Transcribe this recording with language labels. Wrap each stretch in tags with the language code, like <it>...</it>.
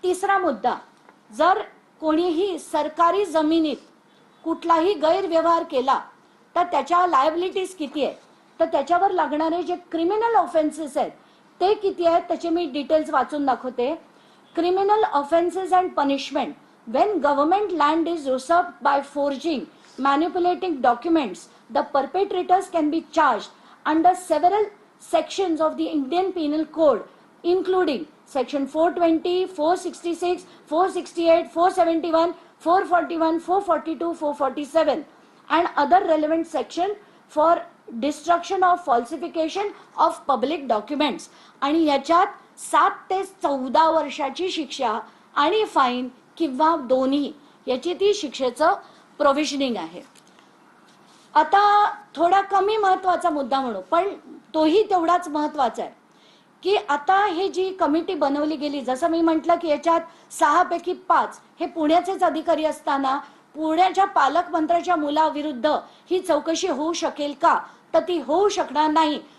<mr>तिसरा मुद्दा, जर कोणीही सरकारी जमिनीत कुठलाही गैरव्यवहार केला तर त्याच्या लायबिलिटीज किती आहे, तर त्याच्यावर लागणारे जे क्रिमिनल ऑफेन्सेस आहेत ते किती आहेत त्याचे मी डिटेल्स वाचून दाखवते. Criminal offences and punishment.</mr> <en>when government land is usurped by forging, manipulating documents, the perpetrators can be charged under several sections of the Indian Penal Code, including section 420, 466, 468, 471, 441, 442, 447 and other relevant section for destruction of falsification of public documents.</en> <mr>आणि याच्यात 7 ते 14 वर्षाची शिक्षा आणि fine किंवा दोन्ही याची ती शिक्षेचं प्रोव्हिजनिंग आहे. आता थोडा कमी महत्वाचा मुद्दा म्हणू, पण तोही तेवढाच महत्वाचा आहे की आता हे जी कमिटी बनवली गेली, जसं मी म्हटलं की याच्यात 6 पैकी 5 हे पुण्याचेच अधिकारी असताना पुण्याच्या पालकमंत्र्याच्या मुलाविरुद्ध ही चौकशी होऊ शकेल का, तर ती होऊ शकणार नाही.</mr>